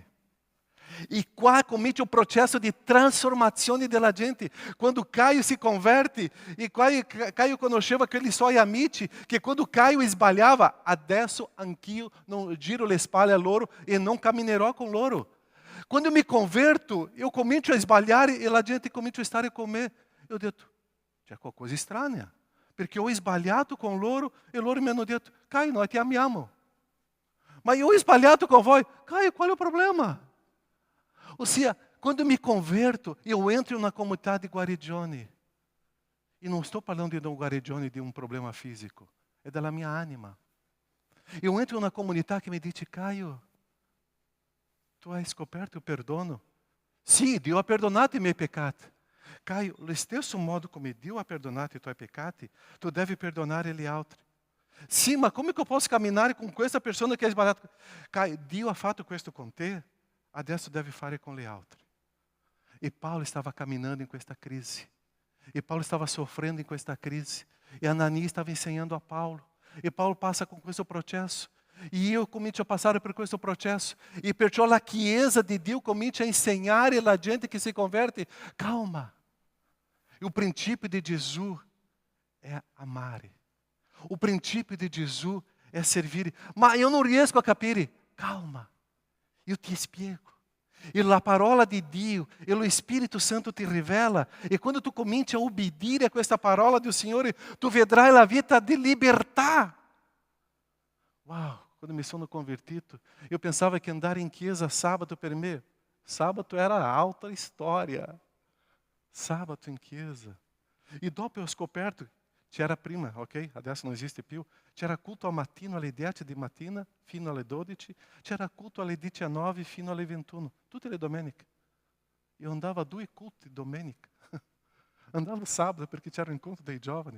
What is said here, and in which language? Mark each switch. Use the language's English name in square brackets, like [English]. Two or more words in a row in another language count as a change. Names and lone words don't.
[Italian] E qua comincia o processo di trasformazione della gente. Quando Caio si converte, e Caio conosceva aqueles suoi amici, que quando Caio sbagliava, adesso anch'io non giro le spalle a loro e non camminerò con loro. Quando [Portuguese] eu me converto, eu [Italian] comincio a sbagliare e la gente comincia a stare con me. Eu ho detto, c'è qualcosa strana, perché ho sbagliato con loro e loro mi hanno detto, Caio, noi ti amiamo. Ma io ho sbagliato con voi. Caio, qual è il problema? Ossia, [Portuguese] quando me converto, eu entro em uma comunidade de guarigione. E não estou falando de um guarigione de um problema físico. É da minha anima. Eu entro em uma comunidade que me diz, Caio, [Italian] tu hai scoperto o perdono? Sì, Dio ha perdonato i miei peccati. Caio, lo stesso modo come Dio ha perdonato i tuoi peccati, tu devi perdonare gli altri. Sì, ma come che eu posso camminare com questa persona che ha sbagliato? Caio, Dio ha fatto questo con te. Adesso deve fare com gli altri. [Portuguese] E Paulo estava caminhando em questa crise. E Paulo estava sofrendo em questa crise. E Ananias estava ensinando a Paulo. [Italian] E Paulo passa com questo processo. E eu comincio a passare per questo processo. E perciò la Chiesa di Dio comincia a insegnare la gente che si converte. Calma. [Portuguese] E o princípio de Jesus é amare. O princípio de Jesus é servir. Mas eu não [Italian] riesco a capire. Calma. [Portuguese] Eu te spiego. E a parola de Dio, e o Espírito Santo te revela. [Italian] E quando tu cominci a obbedire a questa parola do Signore, tu vedrai la vita di libertà. [Portuguese] Uau, quando me sono convertido, eu pensava que andar em chiesa sábado per me, sábado era alta história. [Italian] Sábado in chiesa. E dopo ho scoperto, c'era prima, ok? Adesso non esiste più. C'era culto al mattino alle 10 di mattina fino alle 12. C'era culto alle 19 fino alle 21. Tutte le domeniche. Io andavo a 2 culti domenica. Andavo sabato perché c'era incontro dei giovani.